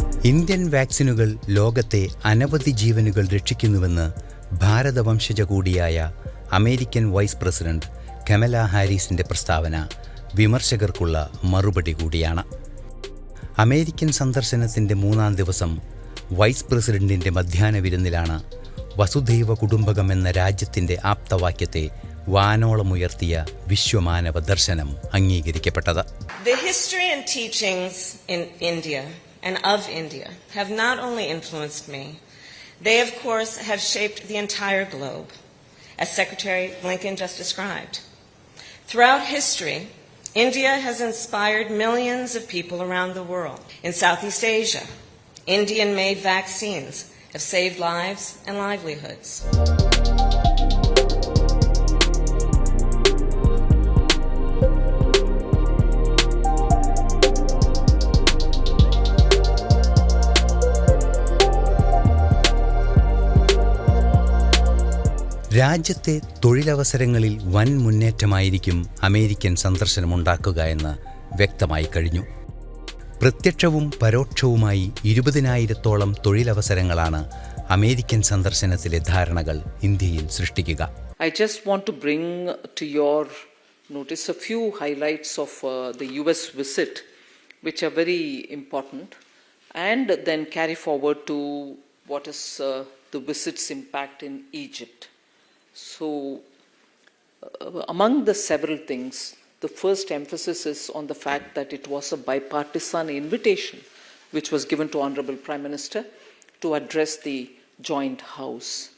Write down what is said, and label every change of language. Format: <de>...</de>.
<ml>Indian വാക്സിനുകൾ ലോകത്തെ അനവധി ജീവനുകൾ രക്ഷിക്കുന്നുവെന്ന് ഭാരതവംശജ കൂടിയായ അമേരിക്കൻ വൈസ് പ്രസിഡന്റ് കമല ഹാരിസിൻ്റെ പ്രസ്താവന വിമർശകർക്കുള്ള മറുപടി കൂടിയാണ്. അമേരിക്കൻ സന്ദർശനത്തിൻ്റെ 3-ാം ദിവസം വൈസ് പ്രസിഡന്റിൻ്റെ മധ്യാഹ്ന വിരുന്നിലാണ് വസുധൈവ കുടുംബകം എന്ന രാജ്യത്തിൻ്റെ ആപ്തവാക്യത്തെ വാനോളമുയർത്തിയ വിശ്വമാനവ ദർശനം അംഗീകരിക്കപ്പെട്ടത്.</ml> <en>The history and teachings in India and of India have not only influenced me, they of course have shaped the entire globe, as Secretary Blinken just described. Throughout history, India has inspired millions of people around the world. In Southeast Asia, Indian-made vaccines have saved lives and livelihoods.</en> <ml>രാജ്യത്തെ തൊഴിലവസരങ്ങളിൽ വൻ മുന്നേറ്റമായിരിക്കും American സന്ദർശനമുണ്ടാക്കുക എന്ന് വ്യക്തമായി കഴിഞ്ഞു. പ്രത്യക്ഷവും പരോക്ഷവുമായി 20,000-ഓളം തൊഴിലവസരങ്ങളാണ് American സന്ദർശനത്തിലെ ധാരണകൾ ഇന്ത്യയിൽ സൃഷ്ടിക്കുക.</ml> <en>I just want to bring to your notice a few highlights of the US visit, which are very important, and then carry forward to what is the visit's impact in Egypt. So, among the several things, the first emphasis is on the fact that it was a bipartisan invitation which was given to Honorable Prime Minister to address the joint house.</en>